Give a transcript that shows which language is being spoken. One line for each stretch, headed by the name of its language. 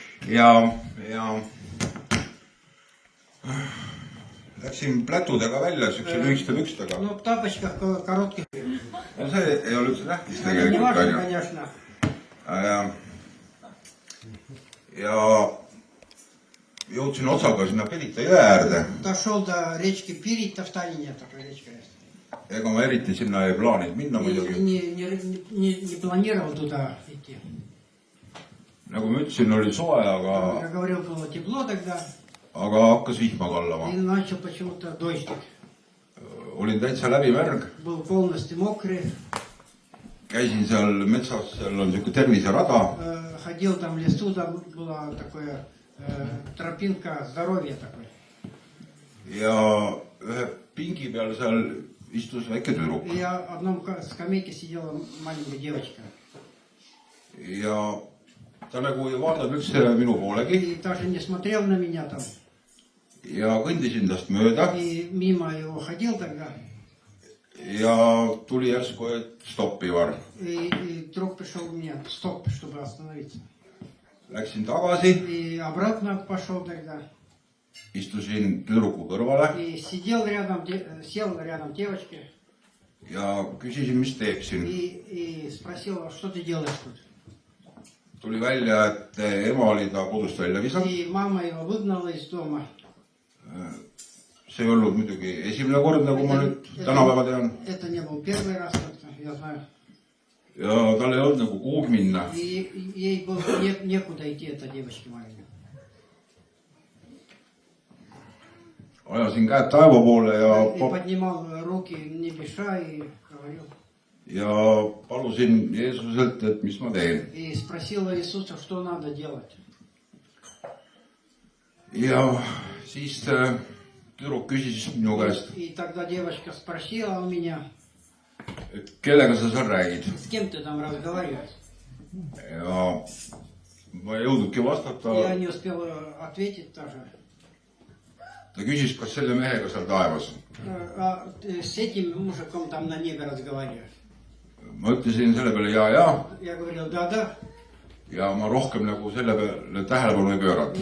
Estonian: Ja läksin plätudega välja, siukse lühiste pükstega.
Russian: Ну, в тапочках коротких.
Estonian: No see ei ole üldse tähtis
Russian: Не
Estonian: tegelikult.
Russian: важно, конечно.
Estonian: Ja jõudsin otsaga sinna Pirita jõe äärde.
Russian: Дошел до речки Пирита, в Таллине такая речка есть.
Estonian: Ega ma eriti sinna ei plaaninud minna muidugi.
Russian: Не планировал туда идти.
Estonian: Nagu ma ütlesin, oli soe,
Russian: Я говорил, было тепло тогда.
Estonian: aga hakkas vihma kallama.
Russian: И начал почему-то дождик.
Estonian: Olin täitsa läbimärg.
Russian: Был полностью мокрый.
Estonian: Käisin seal metsas, seal on siuke terviserada.
Russian: Ходил там в лесу, там была такая тропинка здоровья такой.
Estonian: Ja ühe pingi peal seal istus väike tüdruk.
Russian: И на одном скамейке сидела маленькая девочка.
Estonian: Ja ta nagu ei vaadanud üldse minu poolegi.
Russian: И даже не смотрел на меня там.
Estonian: Ja kõndisin tast mööda.
Russian: И мимо его ходил тогда.
Estonian: Ja tuli järsku, et stopp, Ivar.
Russian: И вдруг пришел мне стоп, чтобы остановиться.
Estonian: Läksin tagasi.
Russian: И обратно пошел тогда.
Estonian: Istusin tüdruku kõrvale.
Russian: И сидел рядом, сел рядом девочке.
Estonian: Ja küsisin, mis teeksin.
Russian: И спросил, что ты делаешь тут?
Estonian: Tuli välja, et ema oli ta kodust välja visanud.
Russian: И мама его выгнала из дома.
Estonian: See ei olnud muidugi esimene kord, nagu ma nüüd tänapäeva tean.
Russian: Это не был первый раз, я знаю.
Estonian: Ja tal ei olnud nagu kuhugi minna.
Russian: И ей было некуда идти, этой девочке маленькой.
Estonian: Ajasin käed taeva poole
Russian: И поднимал руки небеса и говорил.
Estonian: Ja palusin Jeesuselt, et mis ma teen.
Russian: И спросила Иисуса, что надо делать.
Estonian: Ja siis tüdruk küsis minu käest,
Russian: И тогда девочка спросила у меня,
Estonian: et kellega sa seal räägid.
Russian: с кем ты там разговариваешь?
Estonian: Ja ma ei jõudnudki vastata.
Russian: Я не успел ответить тоже.
Estonian: Ta küsis, kas selle mehega seal taevas.
Russian: А ты с этим мужиком там на небе разговариваешь?
Estonian: Ma ütlesin selle peale ja.
Russian: Я говорил, да.
Estonian: Ja ma rohkem nagu selle peale tähelepanu ei pööranud.